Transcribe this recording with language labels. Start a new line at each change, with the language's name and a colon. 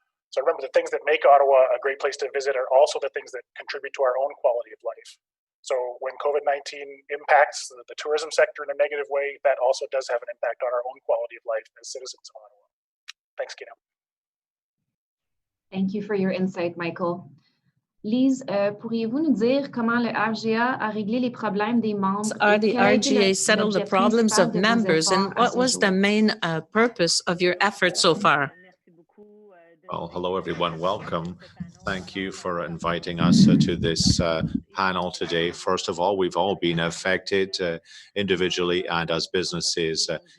English: So remember, the things that make Ottawa a great place to visit are also the things that contribute to our own quality of life. So when COVID-19 impacts the tourism sector in a negative way, that also does have an impact on our own quality of life as citizens of Ottawa. Thanks, Kina. Thank you for your insight, Michael.
French: Lise, pourriez-vous nous dire comment le RGA a réglé les problèmes des membres?
English: Are the RGA settled the problems of members, and what was the main purpose of your efforts so far? Well, hello, everyone. Welcome. Thank you for inviting us to this panel today. First of all, we've all been affected individually and as businesses.